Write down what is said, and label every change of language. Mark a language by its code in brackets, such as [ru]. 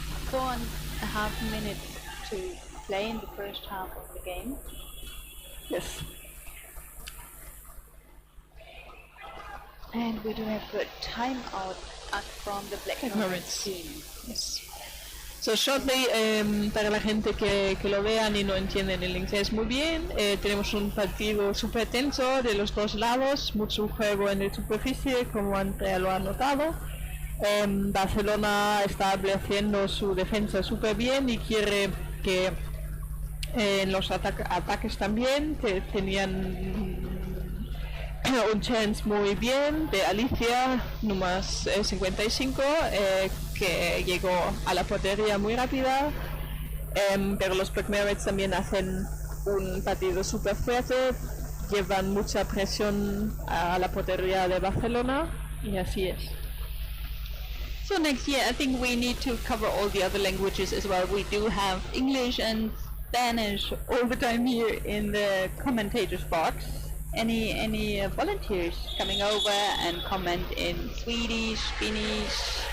[en] 4.5 minutes to play in the first half of the game. Yes. And we do have a timeout from the Black Mermaids team. Yes. So shortly, [es] para la gente que lo vean y no entienden el inglés muy bien, tenemos un partido súper tenso de los dos lados, mucho juego en la superficie, como Andrea lo ha notado. Barcelona está haciendo su defensa súper bien y quiere que en los ataques también tenían un chance muy bien de Alicia, número 55, que llegó a la portería muy rápida, pero los Black Mermaids también hacen un partido súper fuerte, llevan mucha presión a la portería de Barcelona, y así es. [en] So next year I think we need to cover all the other languages as well. We do have English and Spanish all the time here in the commentators box. Any volunteers coming over and comment in Swedish, Finnish?